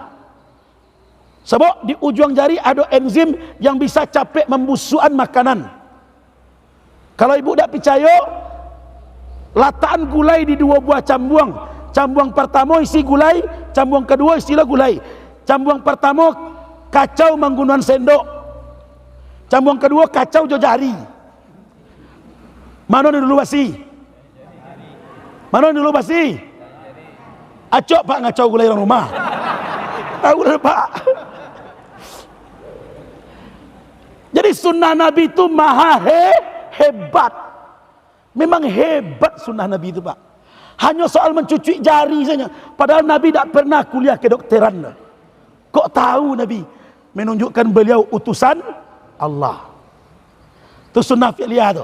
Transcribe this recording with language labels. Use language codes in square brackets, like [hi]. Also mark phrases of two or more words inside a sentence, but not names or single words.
[id] Sebab di ujung jari ada enzim yang bisa capek membusukan makanan. [min] Kalau ibu tak percaya, lataan gulai di 2 buah cambuang. Cambuang pertama isi gulai, cambuang kedua isilah gulai. Cambuang pertama kacau menggunakan sendok, cambuang kedua kacau jo jari. Mana ni dulu basi? Mana ni dulu basi? Acok pak ngacau gulai orang rumah. [id] Tahu dah pak. Jadi sunnah Nabi itu maha hebat. Memang hebat sunnah Nabi itu pak. Hanya soal mencuci jari saja. Padahal Nabi tak pernah kuliah kedokteran. Kok tahu Nabi? Menunjukkan beliau utusan Allah. Itu sunnah fi'liyah tu.